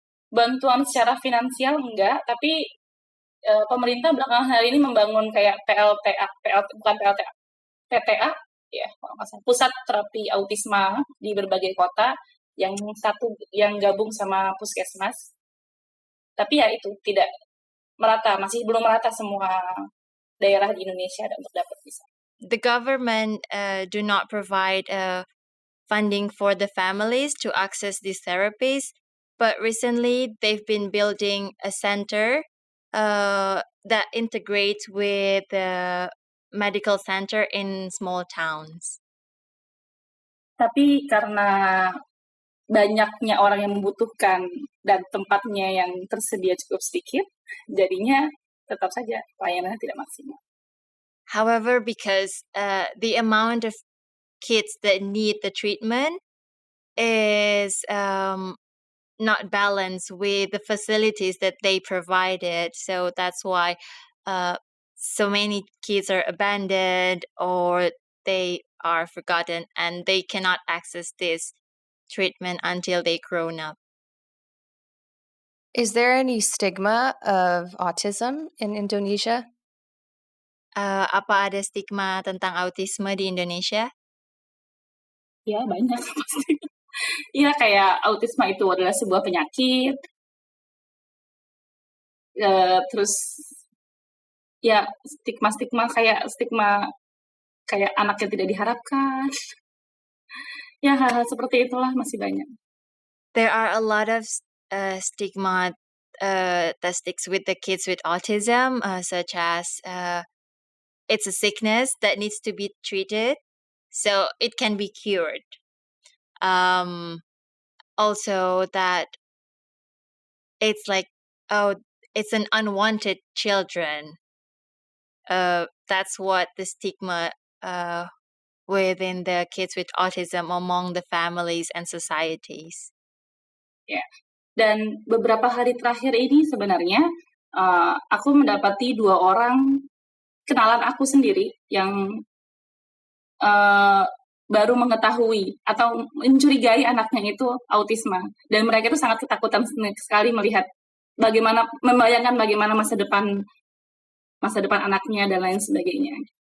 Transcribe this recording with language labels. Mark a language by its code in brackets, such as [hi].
[id] Bantuan secara finansial enggak, tapi pemerintah belakangan hari ini membangun kayak PTA, ya, pusat terapi autisma di berbagai kota yang satu yang gabung sama puskesmas. Tapi ya itu tidak merata, masih belum merata semua daerah di Indonesia untuk dapat bisa. [en] The government do not provide funding for the families to access these therapies, but recently they've been building a center that integrates with the medical center in small towns. [id] Tapi karena banyaknya orang yang membutuhkan dan tempatnya yang tersedia cukup sedikit, jadinya tetap saja pelayanannya tidak maksimal. [en] However, because the amount of kids that need the treatment is not balanced with the facilities that they provided, so that's why so many kids are abandoned or they are forgotten and they cannot access this treatment until they grown up. Is there any stigma of autism in Indonesia? [id] Apa ada stigma tentang autisme di Indonesia? Ya, banyak pasti. Iya, kayak autisme itu adalah sebuah penyakit. Terus ya stigma kayak anak yang tidak diharapkan. Ya, hal-hal seperti itulah masih banyak. [en] There are a lot of stigma that sticks with the kids with autism, such as it's a sickness that needs to be treated, so it can be cured. Also that it's like, oh, it's an unwanted children. That's what the stigma within the kids with autism among the families and societies. [id] Ya. Dan beberapa hari terakhir ini sebenarnya aku mendapati 2 orang kenalan aku sendiri yang baru mengetahui atau mencurigai anaknya itu autisme, dan mereka itu sangat ketakutan sekali membayangkan bagaimana masa depan anaknya dan lain sebagainya.